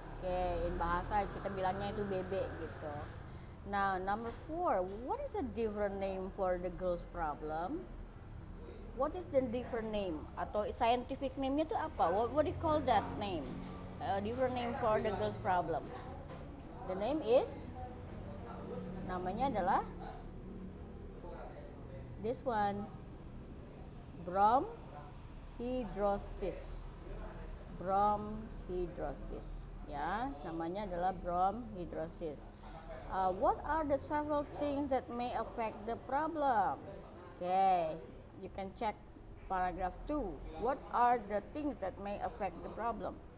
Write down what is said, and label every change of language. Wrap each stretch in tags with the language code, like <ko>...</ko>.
<id>Oke, in bahasa kita bilangnya itu bebek gitu.</id> <en>Now, number 4, what is a different name for the girl's problem? What is the different name?</en> <id>Atau scientific name-nya itu apa?</id> <en>What do you call that name? Different name for the girl's problem. The name is,</en> <id>namanya adalah</id> <en>this one, bromhidrosis.</en> <id>Bromhidrosis, ya, namanya adalah bromhidrosis.</id> <en>What are the several things that may affect the problem? Okay, you can check paragraph 2. What are the things that may affect the problem?</en>